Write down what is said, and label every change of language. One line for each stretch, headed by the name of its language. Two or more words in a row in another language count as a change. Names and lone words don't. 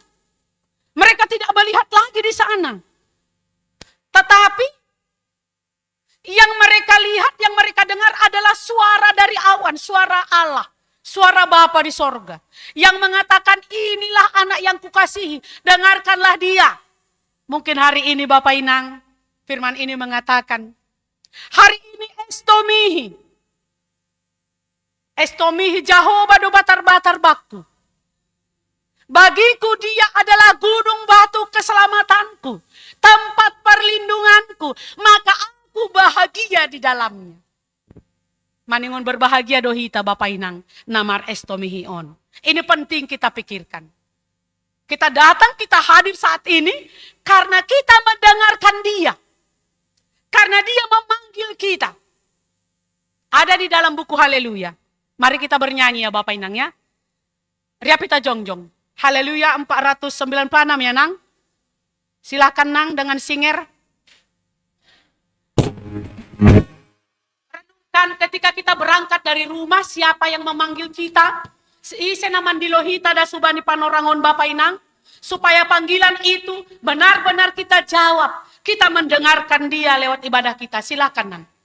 Indonesian: Mereka tidak melihat lagi di sana. Tetapi yang mereka lihat, yang mereka dengar adalah suara dari awan, suara Allah. Suara Bapa di sorga yang mengatakan, inilah anak yang kukasihi, dengarkanlah dia. Mungkin hari ini Bapak Inang, firman ini mengatakan, hari ini estomihi Jehovah
Batak Simalungun: do batar-batar baktu.
Indonesian: Bagiku dia adalah gunung batu keselamatanku, tempat perlindunganku, maka aku bahagia di dalamnya.
Batak Simalungun: Maningon berbahagia dohita Bapak Inang, namar estomihi on.
Indonesian: Ini penting kita pikirkan. Kita datang, kita hadir saat ini karena kita mendengarkan dia. Karena dia memanggil kita. Ada di dalam buku Haleluya. Mari kita bernyanyi ya Bapak Inang ya.
Batak Simalungun: Riapita jongjong.
Indonesian: Haleluya 496 ya Nang. Silakan Nang dengan singer. Renungkan ketika kita berangkat dari rumah, siapa yang memanggil kita?
Batak Simalungun: Senaman dilohita da subani panorangon Bapak Inang.
Indonesian: Supaya panggilan itu benar-benar kita jawab. Kita mendengarkan dia lewat ibadah kita. Silakan Nang.